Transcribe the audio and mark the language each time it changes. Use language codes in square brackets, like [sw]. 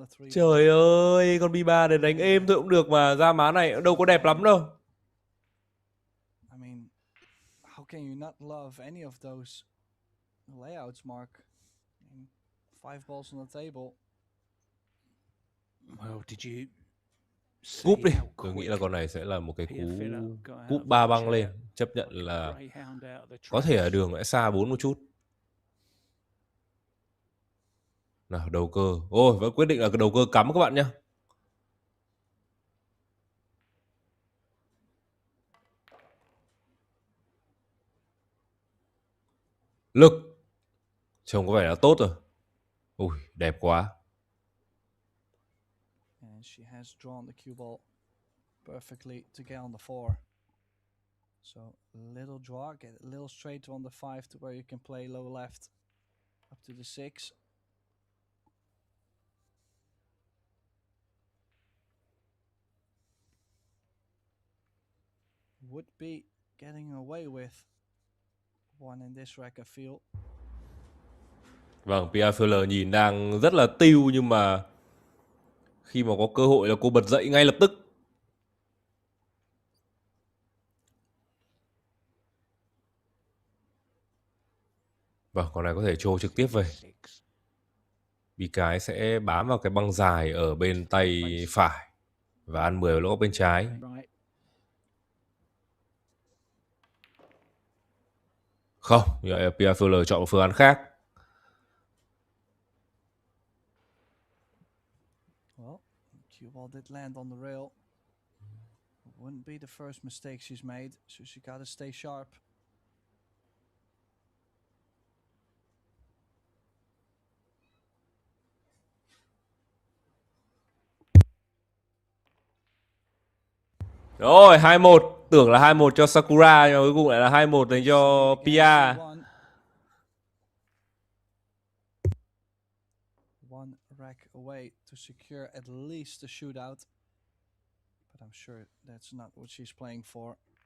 [vi] Trời ơi, con B3 để đánh êm thôi cũng được mà, ra má này đâu có đẹp lắm đâu. [en] I mean, how can you not love any of those layouts, Mark? I mean, 5 balls on the table. Well, did you [vi] Cúp đi, tôi nghĩ là con này sẽ là một cái cúp 3 băng lên, chấp nhận là có thể ở đường lại xa 4 một chút. Nào, đầu cơ. Ôi, vẫn quyết định là cái đầu cơ cắm các bạn nhé. Lực. Trông có vẻ là tốt rồi. Ui, đẹp quá. [en] And she has drawn the cue ball perfectly to get on the 4. So a little draw, get a little straight on the 5 to where you can play low left up to the 6. Would be getting away with one in this rack, I feel. [vi] Vâng, Pia Fuller nhìn đang rất là tiêu nhưng mà khi mà có cơ hội là cô bật dậy ngay lập tức. Vâng, con này có thể trô trực tiếp về. Vì cái sẽ bám vào cái băng dài ở bên tay phải và ăn 10 lỗ bên trái. Không, Pia Fuller chọn một phương án khác. [en] Well, cue ball did land on the rail. Wouldn't be the first mistake she's made, so she gotta stay sharp. [vi] Rồi, 2-1. Tưởng là 2-1 cho Sakura nhưng mà cuối cùng lại là 2-1 dành cho Pia. [en] One rack away to secure at least a shootout. But I'm sure that's not what she's playing for.